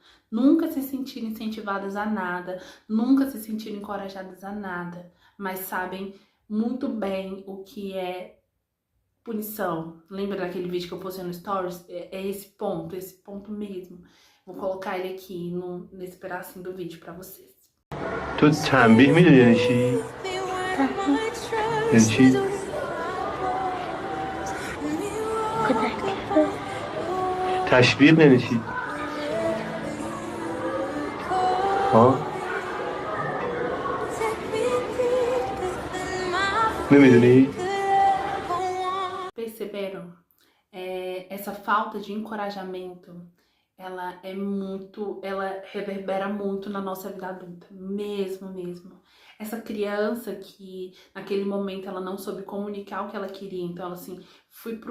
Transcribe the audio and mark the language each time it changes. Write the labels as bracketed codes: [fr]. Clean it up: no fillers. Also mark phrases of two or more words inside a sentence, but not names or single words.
[pt] Nunca se sentiram incentivadas a nada. Nunca se sentiram encorajadas a nada. Mas sabem muito bem o que é punição. Lembra daquele vídeo que eu postei no Stories? É esse ponto mesmo. Vou colocar ele aqui nesse pedacinho do vídeo pra vocês. [fa] تو تنبیه میدونی یعنی چی؟ یعنی چی؟ تشویق یعنی چی؟ ها؟ نمیدونی؟ [pt] Perceberam? Essa falta de encorajamento, ela reverbera muito na nossa vida adulta, mesmo. Essa criança que naquele momento ela não soube comunicar o que ela queria, então ela assim, fui pro